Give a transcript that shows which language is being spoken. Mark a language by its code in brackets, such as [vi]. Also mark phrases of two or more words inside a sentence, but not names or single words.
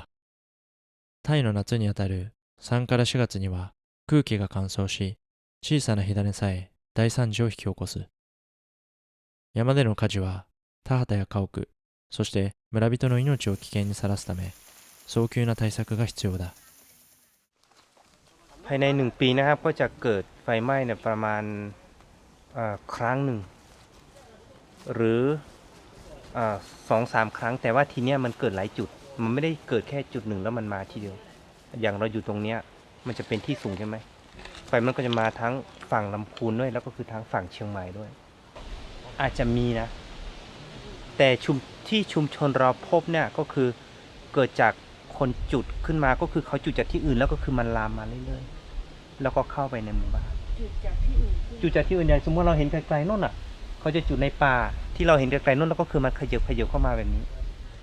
[ja] タイの夏にあたる3から4月には空気が乾燥し、小さな火種さえ大惨事を引き起こす。山での火事は田畑や家屋、そして村人の命を危険にさらすため、早急な対策が必要だ。 [th] ภายใน1 ปีนะครับก็จะเกิดไฟไหม้เนี่ยประมาณครั้งหนึ่งหรือ2-3 ครั้งแต่ว่าทีเนี้ยมันเกิดหลายจุด มันไม่ได้เกิดแค่จุดหนึ่งแล้วมันมาทีเดียวอย่างเราอยู่ตรงเนี้ยมันจะเป็นที่สูงใช่ไหมไฟมันก็จะมาทั้งฝั่งลำพูนด้วยแล้วก็คือทั้งฝั่งเชียงใหม่ด้วยอาจจะมีนะแต่ที่ชุมชนเราพบเนี่ยก็คือเกิดจากคนจุดขึ้นมาก็คือเขาจุดจากที่อื่นแล้วก็คือมันลามมาเรื่อยๆแล้วก็เข้าไปในหมู่บ้านจุดจากที่อื่นอย่างสมมติเราเห็นไกลๆโน่นอ่ะเขาจะจุดในป่าที่เราเห็นไกลๆโน่นแล้วก็คือมันขยับเข้ามาแบบนี้